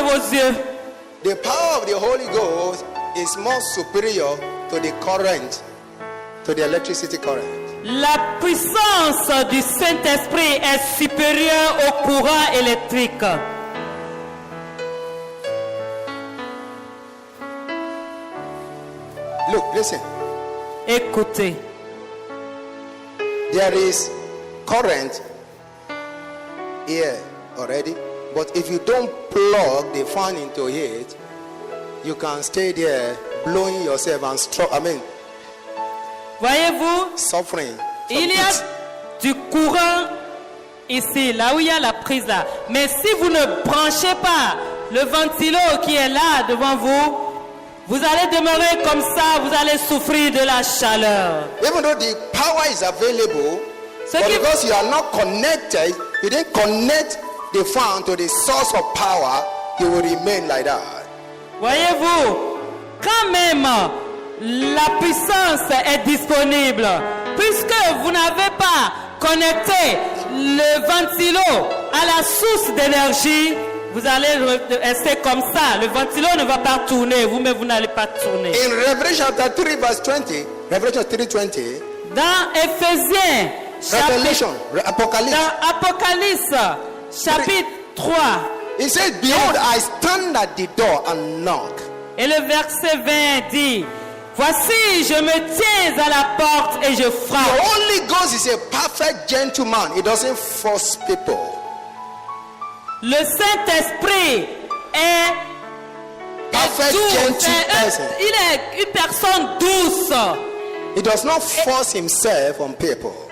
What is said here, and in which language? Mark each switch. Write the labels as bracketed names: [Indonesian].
[English] The power of the Holy Ghost is more superior to the current, to the electricity current. [French] La puissance du Saint-Esprit est supérieure au courant électrique. [English] Look, listen. [French] Écoutez. [English] There is current here already, but if you don't plug the fan into it, you can stay there blowing yourself and [French] voyez-vous, [English] suffering. [French] Il y a du courant ici, là où il y a la prise là. Mais si vous ne branchez pas le ventilo qui est là devant vous, vous allez demeurer comme ça, vous allez souffrir de la chaleur. [English] Even though the power is available, but because you are not connected, you didn't connect the fan to the source of power, you will remain like that. [French] Voyez-vous, quand même la puissance est disponible, puisque vous n'avez pas connecté le ventilo à la source d'énergie, vous allez rester comme ça. Le ventilo ne va pas tourner, vous-même vous n'allez pas tourner. [English] In Revelation chapter 3 verse 20, Revelation 3:20, [French] Dans Éphésiens, Apocalypse, dans Apocalypse, chapitre 3, [English] it says, behold, I stand at the door and knock. [French] et le verset 20 dit, voici, je me tiens à la porte et je [English] The [French] frappe. [English] Holy Ghost is a perfect gentleman. He doesn't force people. [French] Le Saint-Esprit est [English] Perfect [French] doux, [English] gentle person. [French] il est une personne douce. [English] He does not force himself on people.